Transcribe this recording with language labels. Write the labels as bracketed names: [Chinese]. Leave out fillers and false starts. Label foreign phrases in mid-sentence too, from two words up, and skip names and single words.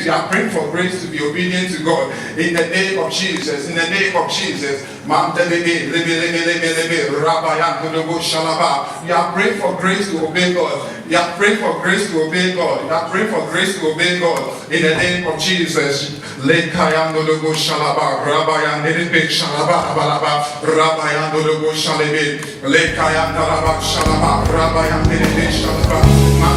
[English] You are praying for grace to be obedient to God. In the name of Jesus. In the name of Jesus. You are praying for grace to obey God. You are praying for grace to obey God. You are praying for grace to obey God. In the name of Jesus. Lekayando logo shalaba, rabayando lebe shalaba, balaba, rabayando logo shalebe, lekayando laba shalaba, rabayando lebe shalaba.